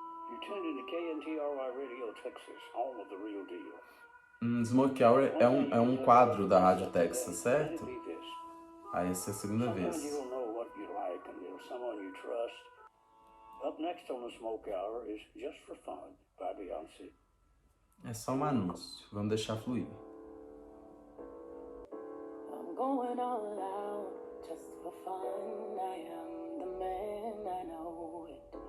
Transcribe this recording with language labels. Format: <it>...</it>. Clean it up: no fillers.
<en>You tuned into KNTRY Radio Texas, home of the real deal.</en> <pt>Smoke Hour é um quadro da Rádio Texas, certo? Aí essa é a segunda vez.</pt> <en>Sometimes you'll know what you like and there's someone you trust. Up next on the Smoke Hour is Just for Fun by Beyoncé.</en> <pt>É só um anúncio. Vamos deixar fluir.</pt> <en>I'm going all out just for fun. I am the man, I know it.</en>